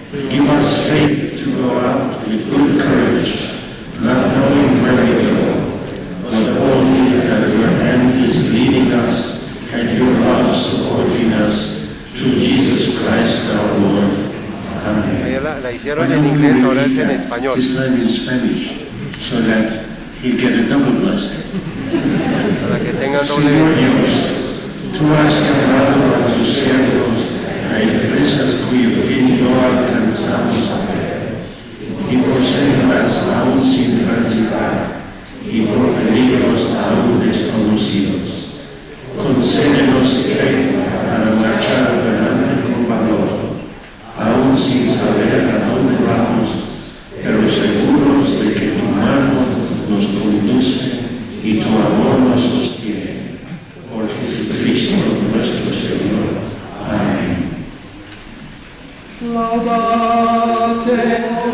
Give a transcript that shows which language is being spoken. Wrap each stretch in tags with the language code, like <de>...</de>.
<en>Give us faith to go out with good courage, not knowing where we go, but only that your hand is leading us and your love supporting us through Jesus Christ our Lord. Amen.</en> <es>Ahí la hicieron en inglés, ahora es en español.</es> <en>This time in Spanish, so that he'll get a double blessing.</en> <es>Para que tengan doble Señor bendición. Dios, tú has llamado a tus siervos a empresas cuyo fin no alcanzamos a ver, y por sendas aún sin transitar, y por peligros aún desconocidos. Concédenos fe para marchar adelante con valor, aún sin saber a dónde vamos, pero seguros de que tu mano nos conduce y tu amor nos sostiene. Por Jesucristo nuestro Señor. Amén.</es> <la>Laudate</la>